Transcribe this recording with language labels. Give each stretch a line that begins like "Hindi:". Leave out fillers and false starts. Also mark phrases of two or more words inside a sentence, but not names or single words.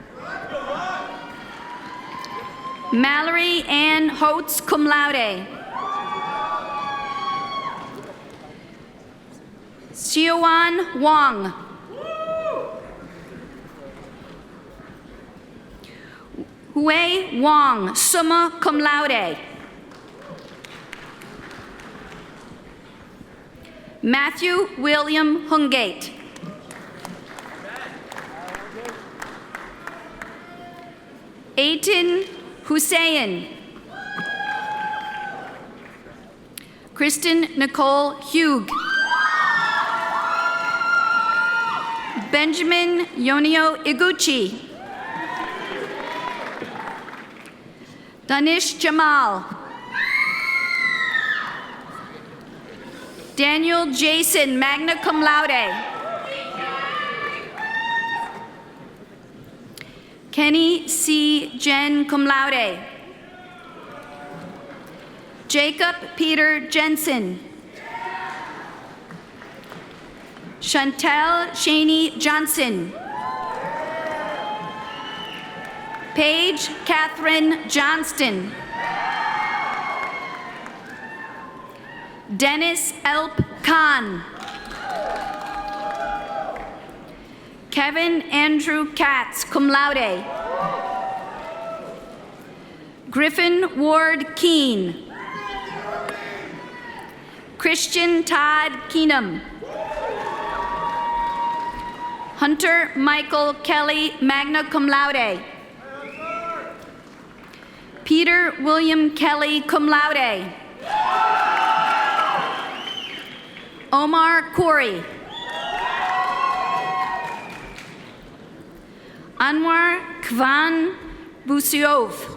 English: Mallory Ann Holtz,
Latin: cum laude.
English: Xiuan Wang. Hui Wang,
Latin: summa cum laude.
English: Matthew William Hungate. Aiton Hussein. Kristen Nicole Hugh. Benjamin Yonio Iguchi. Danish Jamal. Daniel Jason,
Latin: magna cum laude.
English: Kenny C. Jen,
Latin: cum laude.
English: Jacob Peter Jensen. Chantel Shaney Johnson. Paige Catherine Johnston. Dennis Elp Khan. Kevin Andrew Katz,
Latin: cum laude.
English: Griffin Ward Keene. Christian Todd Keenum. Hunter Michael Kelly,
Latin: magna cum laude.
English: Peter William Kelly,
Latin: cum laude.
English: Omar Corey. Anwar Kvan Busiov.